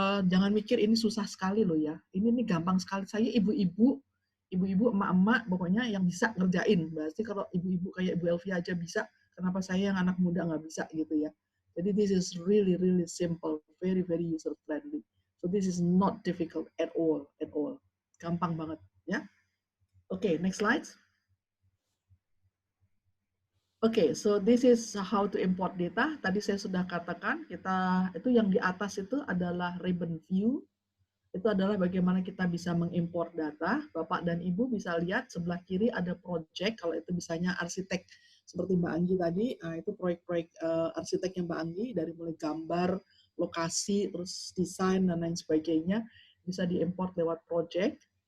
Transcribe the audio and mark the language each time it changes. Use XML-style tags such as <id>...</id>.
<id>Jangan mikir ini susah sekali loh ya. Ini gampang sekali. Saya ibu-ibu, emak-emak, pokoknya yang bisa ngerjain. Berarti kalau ibu-ibu kayak Ibu Elvia aja bisa, kenapa saya yang anak muda nggak bisa gitu ya.</id> <en>Jadi this is really, really simple, very, very user friendly. So this is not difficult at all.</en> <id>Gampang banget ya.</id> <en>Oke, next slide. Oke, so this is how to import data.</en> <id>Tadi saya sudah katakan, itu yang di atas itu adalah ribbon view. Itu adalah bagaimana kita bisa mengimport data. Bapak dan Ibu bisa lihat sebelah kiri ada project, kalau itu misalnya arsitek seperti Mbak Anggi tadi, itu proyek-proyek arsiteknya Mbak Anggi, dari mulai gambar, lokasi, terus desain, dan lain sebagainya, bisa diimport lewat project.</id>